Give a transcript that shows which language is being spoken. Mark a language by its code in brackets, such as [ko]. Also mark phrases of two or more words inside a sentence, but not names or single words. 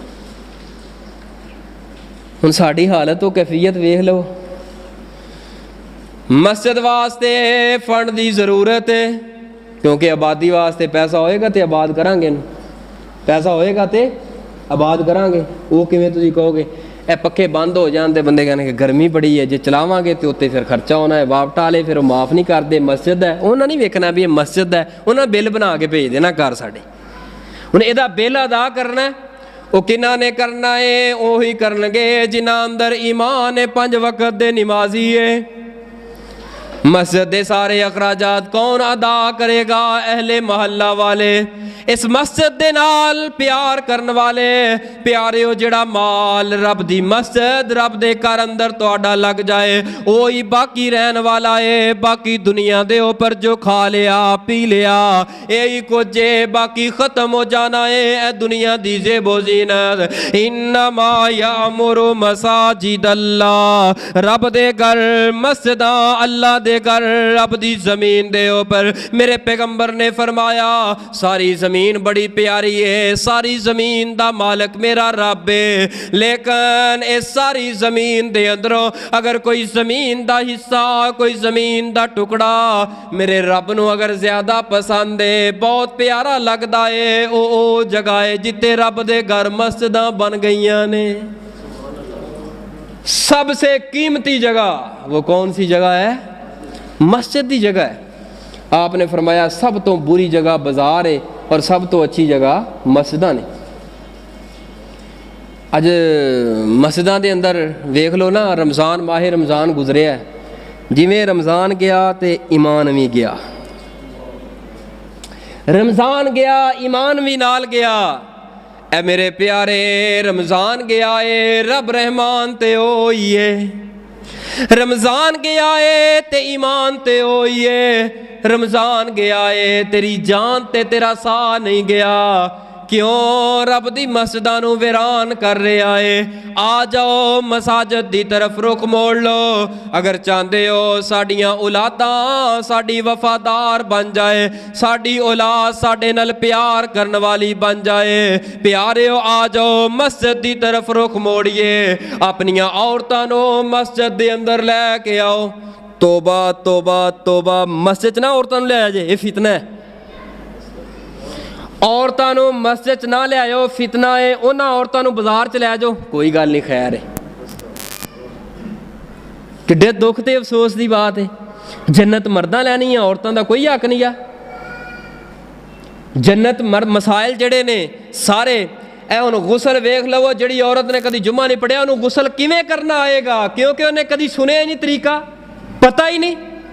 [pa] ہن ساڈی حالت و کیفیت ویکھ لو, مسجد واسطے فنڈ دی ضرورت ہے کیونکہ آبادی واسطے پیسہ ہوئے گا تے آباد کران گے, پیسہ ہوئے گا تے آباد کران گے. وہ کیویں تسی کہو گے اے پکھے بند ہو جان تے بندے کہنے کہ گرمی بڑی ہے, جے چلاواں گے تے اوتے پھر خرچہ ہونا ہے, واپٹ والے پھر معاف نہیں کردے. مسجد ہے انہاں نہیں ویکھنا بھی یہ مسجد ہے, انہاں بل بنا کے بھیج دینا گھر ساڈے. ہن ادا بل ادا کرنا وہ کنہاں نے کرنا ہے, وہی کرنگے جنہاں اندر ایمان ہے, 5 وقت دے نمازی ہے. مسجد دے سارے اخراجات کون ادا کرے گا؟ اہل محلہ والے, اس مسجد دے نال پیار کرن والے. پیاریو جڑا مال رب دی مسجد رب دے گھر اندر تہاڈا لگ جائے وہی باقی رہن والا ہے. باقی دنیا دے اوپر جو کھا لیا پی لیا یہی کچھ ہے, باقی ختم ہو جانا ہے. اے دنیا دی زیب و زینت, [ar] انما یامر مساجد اللہ, [pa] رب دے گھر مسجداں اللہ دے گھر رب دی زمین دے اوپر. میرے پیغمبر نے فرمایا ساری زمین بڑی پیاری ہے, ساری زمین دا مالک میرا رب ہے, لیکن اس ساری زمین دے اندروں اگر کوئی زمین دا حصہ کوئی زمین دا ٹکڑا میرے رب نو اگر زیادہ پسند ہے بہت پیارا لگدا ہے, او جگہ ہے جتے رب دے گھر مسجداں بن گئیاں نے. [ur] سب سے قیمتی جگہ وہ کون سی جگہ ہے؟ [pa] مسجد دی جگہ ہے. آپ نے فرمایا سب تو بری جگہ بازار ہے اور سب تو اچھی جگہ مسجداں نے. اج مسجداں دے اندر ویکھ لو نا, رمضان ماہ رمضان گزریا ہے, جویں رمضان گیا تے ایمان بھی گیا, رمضان گیا ایمان بھی نال گیا. اے میرے پیارے رمضان گیا ہے رب رحمان تے ہوئی ہے, رمضان گیا ہے تے ایمان تے ہوئی ہے, رمضان گیا ہے تیری جان تے تیرا سا نہیں گیا. کیوں؟ رب دی مسجداں نو ویران کر رہا ہے. آ جاؤ مساجد دی طرف رخ موڑ لو اگر چاہندے ہو ساڈیاں اولاداں ساڈی وفادار بن جائے, ساڈی اولاد ساڈے نال پیار کرن والی بن جائے. پیاریو آ جاؤ مسجد دی طرف رخ موڑیے, اپنیاں عورتاں نو مسجد دے اندر لے کے آؤ. توبہ توبہ توبہ, مسجد نہ عورتاں نو لے آ جائے, یہ فتنہ ہے. عورتاں نو مسجد نہ لے آؤ, فتنہ ہے. انہاں عورتاں نو بازار چ لے جاؤ, کوئی گل نہیں, خیر ہے. ਕਿੱਡੇ ਦੁੱਖ ਤੇ ਅਫਸੋਸ ਦੀ ਬਾਤ ਹੈ। ਜੰਨਤ ਮਰਦਾਂ ਲੈਣੀ ਆ, ਔਰਤਾਂ ਦਾ ਕੋਈ ਹੱਕ ਨਹੀਂ ਆ। ਜੰਨਤ ਮਸਾਇਲ ਜਿਹੜੇ ਨੇ ਸਾਰੇ ਇਹ ਹੁਣ ਗੁਸਲ ਵੇਖ ਲਵੋ, ਜਿਹੜੀ ਔਰਤ ਨੇ ਕਦੀ ਜੁਮਾ ਨਹੀਂ ਪੜਿਆ ਉਹਨੂੰ ਗੁਸਲ ਕਿਵੇਂ ਕਰਨਾ ਆਏਗਾ, ਕਿਉਂਕਿ ਉਹਨੇ ਕਦੀ ਸੁਣਿਆ ਹੀ ਨਹੀਂ ਤਰੀਕਾ, ਪਤਾ ਹੀ ਨਹੀਂ।